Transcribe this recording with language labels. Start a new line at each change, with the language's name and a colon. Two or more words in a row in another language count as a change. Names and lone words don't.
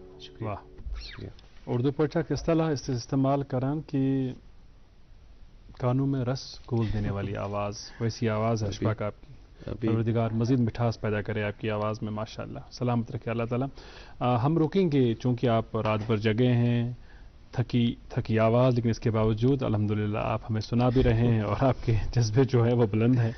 Kashmiri: واہ. اردو پٲٹھۍ اکھ اصطلاح استعمال کران کہ
Urdu: کانوں میں رس گھول دینے والی آواز. ویسی آواز ہے اشفاق آپ کی. پروردگار مزید مٹھاس پیدا کرے آپ کی آواز میں ماشاءاللہ. سلامت رکھے اللہ تعالیٰ. ہم رکیں گے چونکہ آپ رات بھر جگے ہیں, تھکی آواز, لیکن اس کے باوجود الحمدللہ آپ ہمیں سنا بھی رہے ہیں اور آپ کے جذبے جو ہے وہ بلند ہیں.